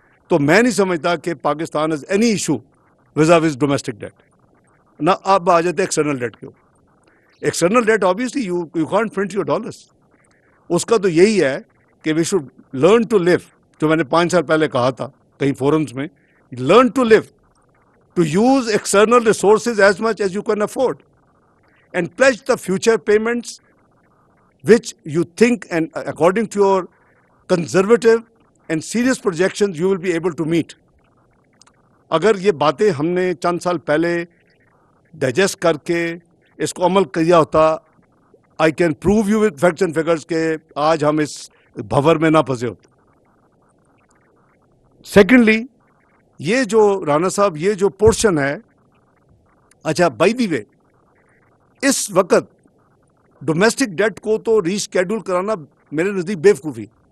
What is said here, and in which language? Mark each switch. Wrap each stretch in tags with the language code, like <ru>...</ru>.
<ur>تو میں نہیں سمجھتا کہ Pakistan</ur> <en>has any issue vis-a-vis domestic debt.</en> <ur>نہ اب آ جاتے ایکسٹرنل ڈیٹ کے اوپر.</ur> <en>External debt obviously you can't print your dollars.</en> <ur>اس کا تو یہی ہے کہ</ur> <en>we should learn to live,</en> <ur>جو میں نے 5 سال پہلے کہا تھا کئی فورمز میں,</ur> <en>learn to live, to use external resources as much as you can afford and pledge the future payments which you think and according to your conservative and serious projections you will be able to meet.</en> <ur>اگر یہ باتیں ہم نے چند سال پہلے digest کر کے اس کو عمل کیا ہوتا,</ur> <en>I can prove you with facts and figures</en> <ur>کہ آج ہم اس بھور میں نہ پھنسے ہوتے. سیکنڈلی, یہ جو رانا صاحب یہ جو پورشن ہے, اچھا بائی دی وے, اس وقت ڈومیسٹک ڈیٹ کو تو ریشیڈول کرانا میرے نزدیک بیوقوفی.</ur>